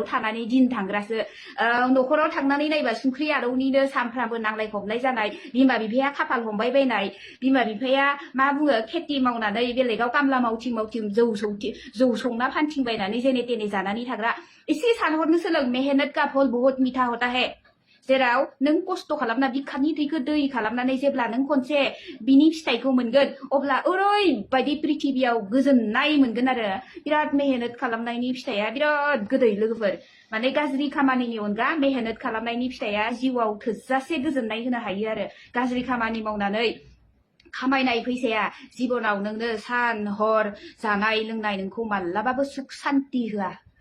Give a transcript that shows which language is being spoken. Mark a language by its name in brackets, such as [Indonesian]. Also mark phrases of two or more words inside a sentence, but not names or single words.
[Bodo] थानानै दिन थांग्रासो न'खराव थांनानै नायबा संख्रि आरौनिनो सानफ्रामबो नांलाय खमलाय जानाय बिमा बिफाया खाफाल हमबाय बायनाय बिमा बिफाया मा बुङो खेथि मावनानै बेलेगाव कामला मावथिं जौ संना फानथिंबायनानै जेने तेने जानानै थाग्रा एसे सानहरनो सोलों [Hindi] मेहनत का फल बहुत मीठा होता [Bodo] है जेराव नों खस्थ' खालामना बिखानि थैखौ दै खालामनानै जेब्ला नों खनसे बिनि फिथाइखौ मोनगोन अब्ला ओरैबायदि पृथिबियाव गोजोननाय मोनगोन आरो बिराद मेहनत खालामनायनि फिथाइया बिराद गोदै लोगोफोर माने गाज्रि खामानिनि अनगा मेहनत खालामनायनि फिथाइया जिउआव थोजासे गोजोननाय होनो हायो आरो गाज्रि खामानि मावनानै खामायनाय फैसाया जिबनाव नोंनो सान हर जानाय लोंनाय नोंखौ मालाबाबो सुख सान्ति होआ